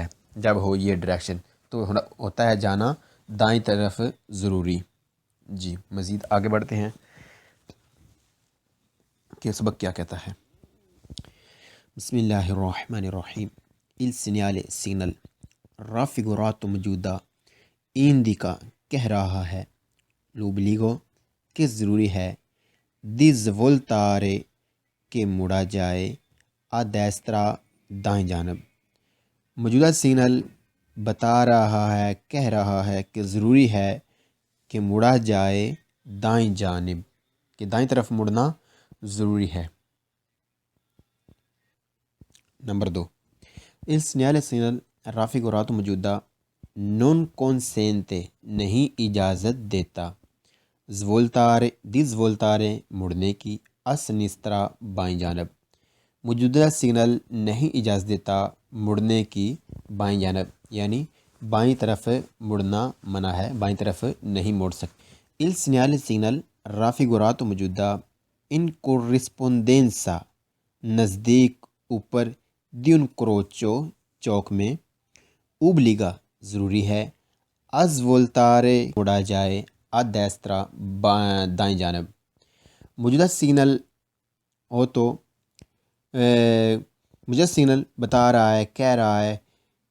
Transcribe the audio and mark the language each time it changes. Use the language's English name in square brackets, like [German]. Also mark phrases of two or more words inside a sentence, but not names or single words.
[Urdu] جب ہو یہ ڈائریکشن تو ہوتا ہے جانا دائیں طرف ضروری۔ جی، مزید آگے بڑھتے ہیں کہ سبق کیا کہتا ہے۔ [Arabic] بسم اللہ الرحمن الرحیم۔ [Italian] il segnale raffigurato [Urdu] موجودہ indica کہہ رہا ہے، l'obbligo کہ ضروری ہے، [Italian] di svoltare [Urdu] کہ مڑا جائے، [Italian] a destra [Urdu] دائیں جانب۔ موجودہ سگنل بتا رہا ہے، کہہ رہا ہے کہ ضروری ہے کہ مڑا جائے دائیں جانب، کہ دائیں طرف مڑنا ضروری ہے۔ نمبر 2، [Italian] il segnale raffigurato موجودہ non consente [Urdu] نہیں اجازت دیتا، [Italian] svoltare di svoltare [Urdu] مڑنے کی، [Italian] a sinistra [Urdu] بائیں جانب۔ موجودہ سگنل نہیں اجازت دیتا مڑنے کی بائیں جانب، یعنی بائیں طرف مڑنا منع ہے، بائیں طرف نہیں موڑ سکتے۔ [Italian] il segnale raffigurato موجودہ in corrispondenza [Urdu] نزدیک، اوپر، [Italian] di un crocio [Urdu] چوک میں، obbliga ضروری ہے، [Italian] a svoltare [Urdu] مڑا جائے، [Italian] a destra [Urdu] دائیں جانب۔ موجودہ سگنل ہو تو موجودہ سگنل بتا رہا ہے، کہہ رہا ہے